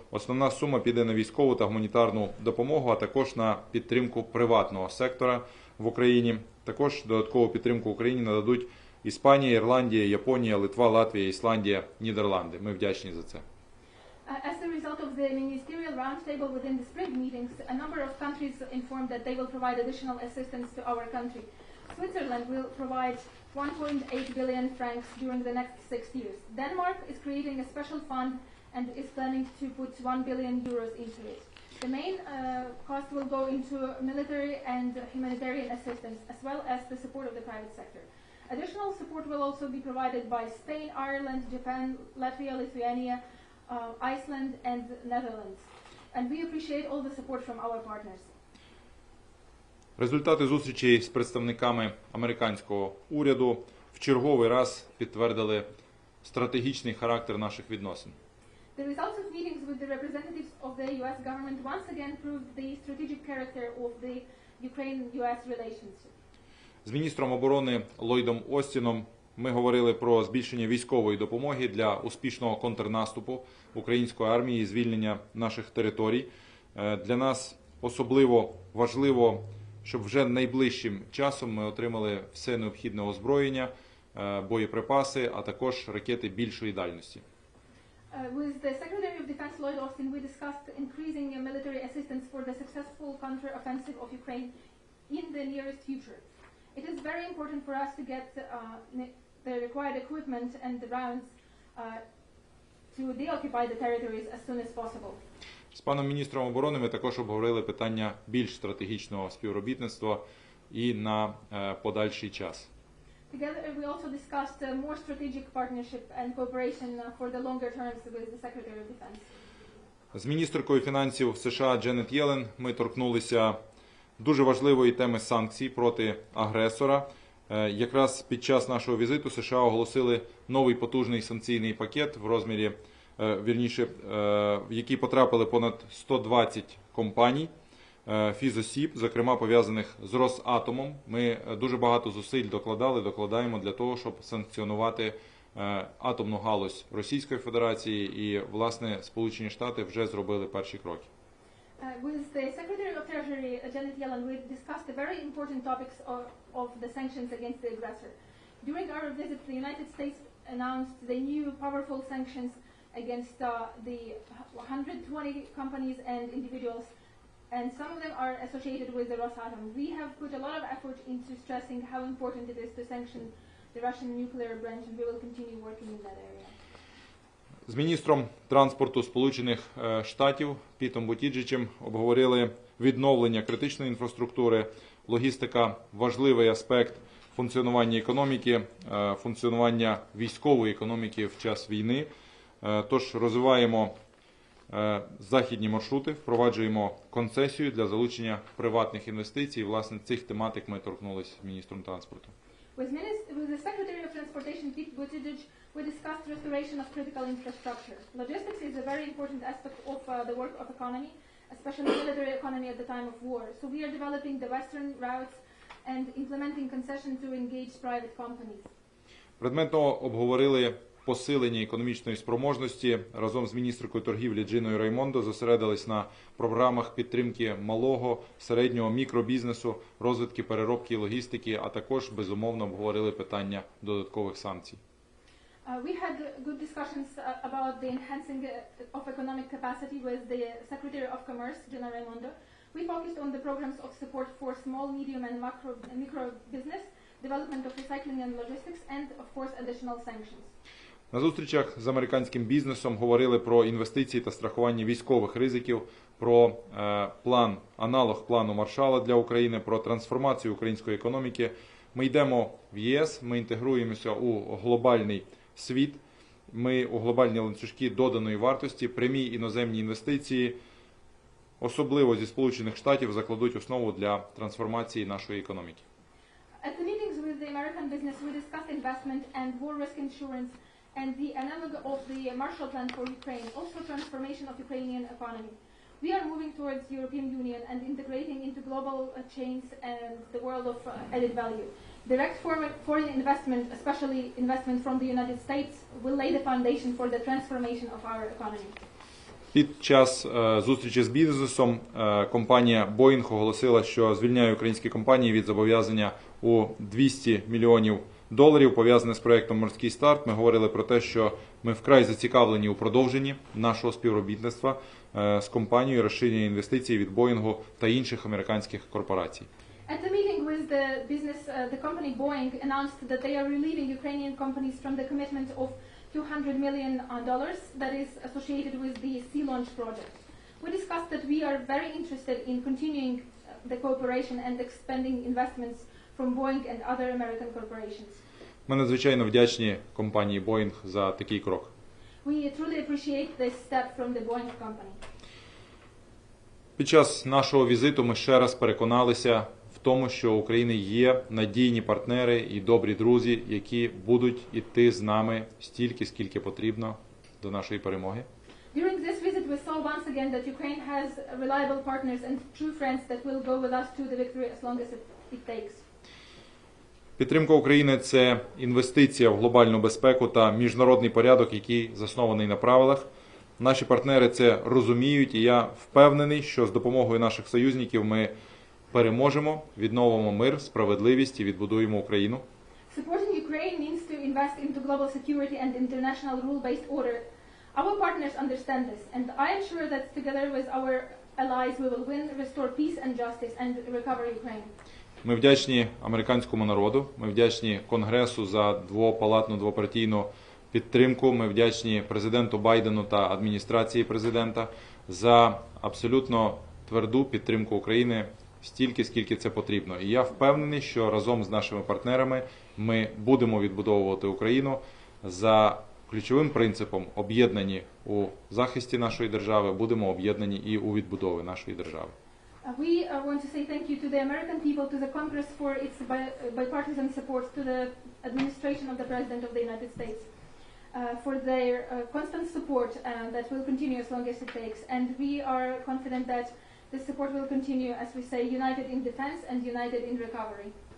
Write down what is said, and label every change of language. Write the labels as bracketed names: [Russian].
[Ukrainian] Основна сума піде на військову та гуманітарну допомогу, а також на підтримку приватного сектора в Україні. Також додаткову підтримку Україні нададуть Іспанія, Ірландія, Японія, Литва, Латвія, Ісландія, Нідерланди. Ми вдячні за це. [English] As a result of the ministerial roundtable within the spring meetings, a number of countries informed that they will provide additional assistance to our country. Switzerland will provide 1.8 billion francs during the next 6 years. Denmark is creating a special fund and is planning to put 1 billion euros into it. The main cost will go into military and humanitarian assistance, as well as the support of the private sector. Additional support will also be provided by Spain, Ireland, Japan, Latvia, Lithuania, Iceland and Netherlands. And we appreciate all the support from our partners. [Ukrainian] Результати зустрічей з представниками американського уряду в черговий раз підтвердили стратегічний характер наших відносин. [English] The results of meetings with the representatives of the US government once again proved the strategic character of the Ukraine-US relationship. [Ukrainian] З міністром оборони Ллойдом Остіном ми говорили про збільшення військової допомоги для успішного контрнаступу української армії і звільнення наших територій. Для нас особливо важливо, щоб вже найближчим часом ми отримали все необхідне озброєння, боєприпаси, а також ракети більшої дальності. [English] With the Secretary of Defense Lloyd Austin, we discussed increasing military assistance for the successful counteroffensive of Ukraine in the nearest future. It is very important for us to get the required equipment and the rounds to deoccupy the territories as soon as possible. [Ukrainian] З паном міністром оборони ми також обговорили питання більш стратегічного співробітництва і на подальший час. [English] Together, we also discussed more strategic partnership and cooperation for the longer terms with the Secretary of Defense. [Ukrainian] З міністеркою фінансів США Дженет Єлен ми торкнулися дуже важливої теми санкцій проти агресора. Якраз під час нашого візиту США оголосили новий потужний санкційний пакет в розмірі, в який потрапили понад 120 компаній, фізосіб, зокрема пов'язаних з Росатомом. Ми дуже багато зусиль докладаємо для того, щоб санкціонувати атомну галузь Російської Федерації і, власне, Сполучені Штати вже зробили перші кроки. [English] With the Secretary of Treasury, Janet Yellen, we discussed the very important topics of the sanctions against the aggressor. During our visit, the United States announced the new powerful sanctions against the 120 companies and individuals, and some of them are associated with the Rosatom. We have put a lot of effort into stressing how important it is to sanction the Russian nuclear branch, and we will continue working in that area. [Ukrainian] З міністром транспорту Сполучених Штатів Пітом Бутіджичем обговорили відновлення критичної інфраструктури, логістика – важливий аспект функціонування економіки, функціонування військової економіки в час війни. Тож розвиваємо західні маршрути, впроваджуємо концесію для залучення приватних інвестицій. Власне, цих тематик ми торкнулися з міністром транспорту. [English] With the Secretary of Transportation, Pete Buttigieg, we discussed restoration of critical infrastructure. Logistics is a very important aspect of the work of economy, especially military economy at the time of war. So we are developing the western routes and implementing concession to engage private companies. [Ukrainian] Предметно обговорили посилення економічної спроможності. Разом з міністеркою торгівлі Джиною Раймондо зосередились на програмах підтримки малого, середнього, мікробізнесу, розвитки переробки і логістики, а також, безумовно, обговорили питання додаткових санкцій. [English] We had good discussions about the enhancing of economic capacity with the Secretary of Commerce, Gina Raimondo. We focused on the programs of support for small, medium and micro business, development of recycling and logistics, and of course additional sanctions. [Ukrainian] На зустрічах з американським бізнесом говорили про інвестиції та страхування військових ризиків, про план, аналог плану Маршалла для України, про трансформацію української економіки. Ми йдемо в ЄС, ми інтегруємося у глобальний світ, ми у глобальні ланцюжки доданої вартості, прямі іноземні інвестиції, особливо зі Сполучених Штатів, закладуть основу для трансформації нашої економіки. [English] At the meetings with the American business, we discussed investment and war risk insurance and the analog of the Marshall Plan for Ukraine, also transformation of Ukrainian economy. We are moving towards European Union and integrating into global chains and the world of added value. Direct foreign investment, especially investment from the United States, will lay the foundation for the transformation of our economy. [Ukrainian] Під час зустрічі з бізнесом компанія Boeing оголосила, що звільняє українські компанії від зобов'язання у $200 мільйонів, пов'язане з проєктом «Морський старт». Ми говорили про те, що ми вкрай зацікавлені у продовженні нашого співробітництва з компанією, розширення інвестицій від Boeing та інших американських корпорацій. [English] At the meeting with the business, the company Boeing announced that they are relieving Ukrainian companies from the commitment of $200 million that is associated with the Sea Launch project. We discussed that we are very interested in continuing the cooperation and expanding investments from Boeing and other American corporations. [Ukrainian] Ми надзвичайно вдячні компанії Boeing за такий крок. [English] We truly appreciate this step from the Boeing company. [Ukrainian] Під час нашого візиту ми ще раз переконалися в тому, що у України є надійні партнери і добрі друзі, які будуть йти з нами стільки, скільки потрібно до нашої перемоги. [English] During this visit, we saw once again that Ukraine has reliable partners and true friends that will go with us to the victory as long as it takes. [Ukrainian] Підтримка України – це інвестиція в глобальну безпеку та міжнародний порядок, який заснований на правилах. Наші партнери це розуміють, і я впевнений, що з допомогою наших союзників ми переможемо, відновимо мир, справедливість і відбудуємо Україну. [English] Supporting Ukraine means to invest into global security and international rule-based order. Our partners understand this, and I am sure that together with our allies we will win, restore peace and justice, and recover Ukraine. [Ukrainian] Ми вдячні американському народу, ми вдячні Конгресу за двопалатну, двопартійну підтримку, ми вдячні президенту Байдену та адміністрації президента за абсолютно тверду підтримку України стільки, скільки це потрібно. І я впевнений, що разом з нашими партнерами ми будемо відбудовувати Україну за ключовим принципом об'єднані у захисті нашої держави, будемо об'єднані і у відбудові нашої держави. [English] We want to say thank you to the American people, to the Congress for its bipartisan support, to the administration of the President of the United States for their constant support that will continue as long as it takes. And we are confident that the support will continue, as we say, united in defense and united in recovery.